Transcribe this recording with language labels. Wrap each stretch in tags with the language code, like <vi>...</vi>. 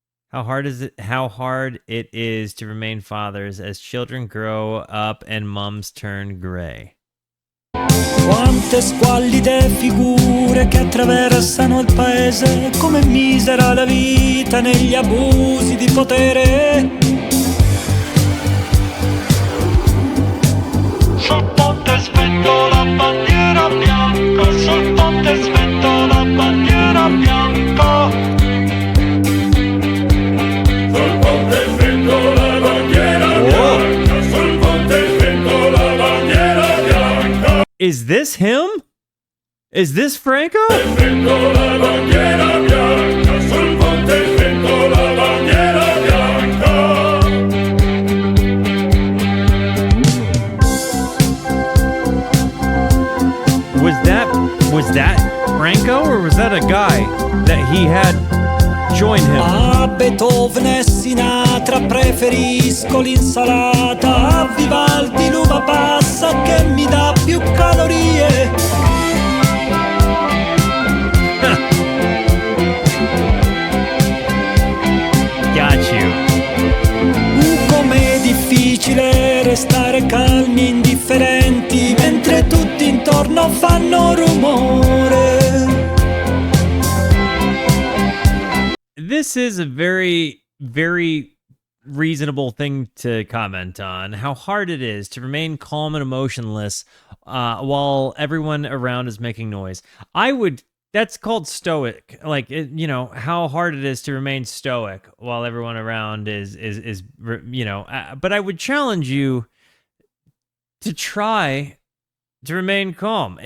<en>How hard it is to remain fathers as children grow up and mums turn gray.</en> <it>Quante squallide figure che attraversano il paese, come misera la vita negli abusi di potere. Sul ponte svento la bandiera bianca, sul ponte svento la bandiera bianca. Sul ponte svento la bandiera bianca, sul ponte svento la bandiera bianca.</it> <en>Is this him? Is this Franco?</en> <it>Svento la bandiera bianca, sul ponte svento la bandiera bianca.</it> <en>Was that Franco, or was that a guy that he had joined him?</en> <it>A Beethoven e Sinatra preferisco l'insalata, a Vivaldi l'uva passa che mi dà più calorie.</it> <en>Got you.</en> <it>Com'è difficile restare calmi e indifferenti mentre tutti intorno fanno rumore.</it> <en>This is a very, very reasonable thing to comment on. How hard it is to remain calm and emotionless while everyone around is making noise. That's called stoic. Like, how hard it is to remain stoic while everyone around is but I would challenge you to try to remain calm.</en>